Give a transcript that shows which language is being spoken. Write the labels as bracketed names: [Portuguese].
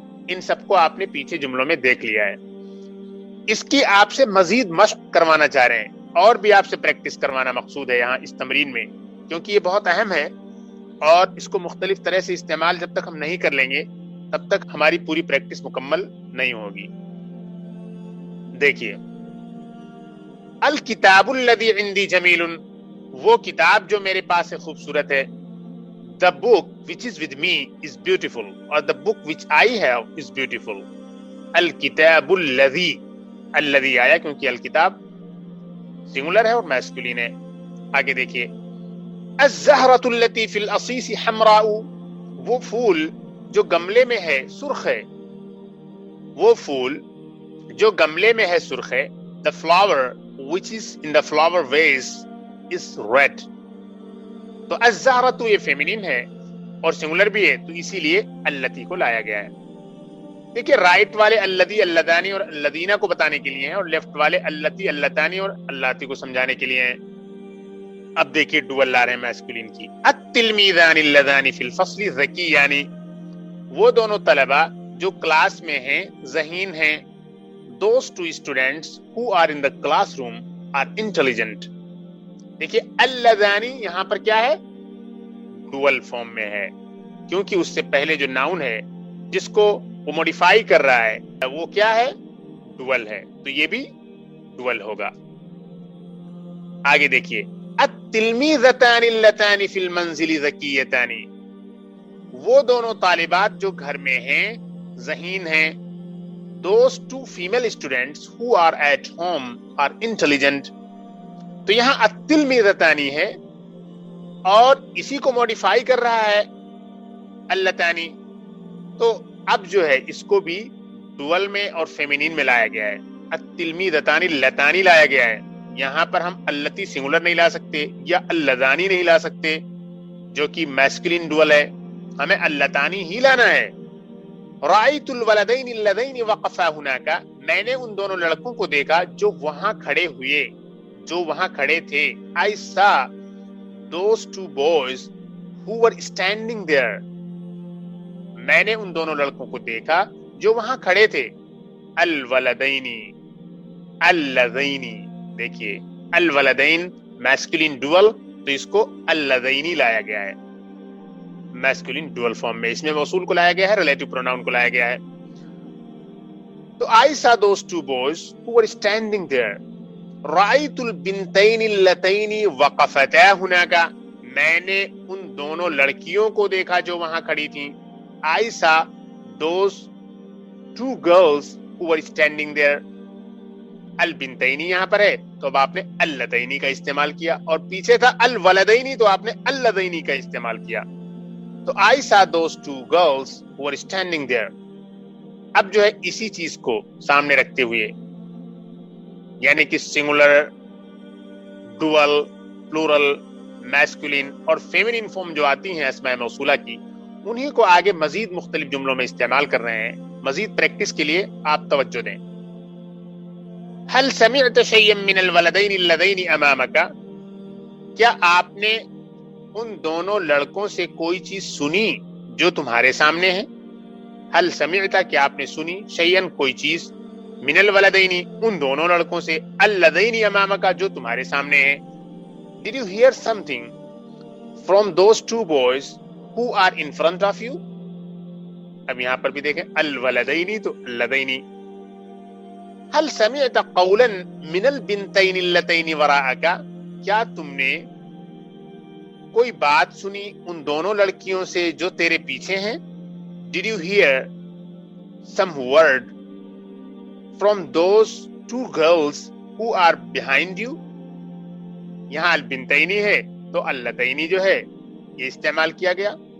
[Urdu] ان سب کو آپ نے پیچھے جملوں میں دیکھ لیا ہے. اس کی آپ سے مزید مشق کروانا چاہ رہے ہیں اور بھی آپ سے پریکٹس کروانا مقصود ہے یہاں اس تمرین میں, کیونکہ یہ بہت اہم ہے اور اس کو مختلف طرح سے استعمال جب تک ہم نہیں کر لیں گے تب تک ہماری پوری پریکٹس مکمل نہیں ہوگی. دیکھیے, [Arabic] الکتاب الذی عندی جمیل, [Urdu] وہ کتاب جو میرے پاس ہے خوبصورت ہے. [English] The book which is with me is beautiful, or the book which I have is beautiful. [Urdu] الکتاب الذی, الذی آیا کیونکہ الکتاب سنگولر ہے اور میسکولین ہے. آگے دیکھیے, [Arabic] الزہرۃ التی فی العصیص حمراء, [Urdu] وہ پھول جو گملے میں ہے سرخ ہے. وہ پھول جو گملے میں ہے سرخ ہے. [English] The flower which is in the flower vase is red. [Urdu] تو الزہرۃ یہ فیمینین ہے اور سنگولر بھی ہے, تو اسی لیے التی کو لایا گیا ہے. دیکھیے, رائٹ والے الذی, اللذانی اور الذین کو بتانے کے لیے ہیں, اور لیفٹ والے اللتی, اللتانی اور اللاتی کو سمجھانے کے لیے ہیں. اب دیکھیے ڈوئل لا رہے ہیں میسکولین کی. [Arabic] التلمیذان اللذان فی الفصل ذکیان, [Urdu] وہ دونوں طلبہ جو کلاس میں ہیں ذہین ہیں. [English] Those two students who are in the classroom are intelligent. [Urdu] دیکھیے اللذانی یہاں پر کیا ہے, ڈوئل فارم میں ہے, کیونکہ اس سے پہلے جو ناؤن ہے جس کو وہ موڈیفائی کر رہا ہے وہ کیا ہے, ڈوئل ہے, تو یہ بھی ڈوئل ہوگا. آگے دیکھیے, [Arabic] التلمیذتان اللتان فی المنزل ذکیتان, [Urdu] وہ دونوں طالبات جو گھر میں ہیں ذہین ہیں. [English] Those two female students who are at home are intelligent. [Urdu] تو یہاں التلمیذتانی ہے اور اسی کو موڈیفائی کر رہا ہے اللتانی, تو اب جو ہے اس کو بھی ڈوئل میں اور فیمینین میں لایا گیا ہے. [Arabic] التلمیذتان اللتانی [Urdu] لایا گیا ہے. یہاں پر ہم اللتی سنگولر نہیں لا سکتے یا اللذانی نہیں لا سکتے جو کہ میسکولین ڈوئل ہے, ہمیں اللتانی ہی لانا ہے. [Arabic] رأیت الولدین اللذین وقفا ہناک, [Urdu] میں نے ان دونوں لڑکوں کو دیکھا جو وہاں کھڑے ہوئے, جو وہاں کھڑے تھے. [English] I saw those two boys who were standing there. [Urdu] میں نے ان دونوں لڑکوں کو دیکھا جو وہاں کھڑے تھے. الولدین, اللذین, دیکھیے الولدین میسکولین ڈوئل, تو اس کو اللذین لایا گیا ہے میسکولین ڈوئل فارم میں. اس میں موصول کو لایا گیا ہے, ریلیٹو پروناؤن کو لایا گیا ہے. [English] تو I saw those two boys who were standing there. [Arabic] رأیت البنتین اللتین وقفتا ہناک, [Urdu] میں نے ان دونوں لڑکیوں کو دیکھا جو وہاں کھڑی تھیں. [English] I saw those two girls who were standing there. [Urdu] البنتینی یہاں پر ہے تو اب آپ نے اللتینی کا استعمال کیا, اور پیچھے تھا الولدینی تو آپ نے اللذینی کا استعمال کیا. [English] تو I saw those two girls who were standing there. [Urdu] اب جو ہے اسی چیز کو سامنے رکھتے ہوئے یعنی کہ سنگولر, ڈوئل, پلورل, میسکولین اور فیمینین فارم جو آتی ہیں اسماء موصولہ کی, انہی کو آگے مزید مختلف جملوں میں استعمال کر رہے ہیں. مزید پریکٹس کے لیے آپ توجہ دیں. [Arabic] هل سمعت شيئا من الولدين اللذين امامك؟ [Urdu] کیا آپ نے ان دونوں لڑکوں سے کوئی چیز سنی جو تمہارے سامنے ہے؟ [Arabic] هل سمعت [Urdu] کیا آپ نے سنی شيئا کوئی چیز [Arabic] من الولدين [Urdu] ان دونوں لڑکوں سے [Arabic] اللذين امامك [Urdu] جو تمہارے سامنے ہیں. [English] Did you hear something from those two boys who are in front of you؟ [Urdu] اب یہاں پر بھی دیکھیں الولدین تو اللذین. [Arabic] هل سمعت قولا من البنتین اللتین وراءک؟ [Urdu] کیا تم نے کوئی بات سنی ان دونوں لڑکیوں سے جو تیرے پیچھے ہیں؟ [English] Did you hear some word from those two girls who are behind you؟ [Urdu] یہاں البنتینی ہے تو اللتینی جو ہے یہ استعمال کیا گیا.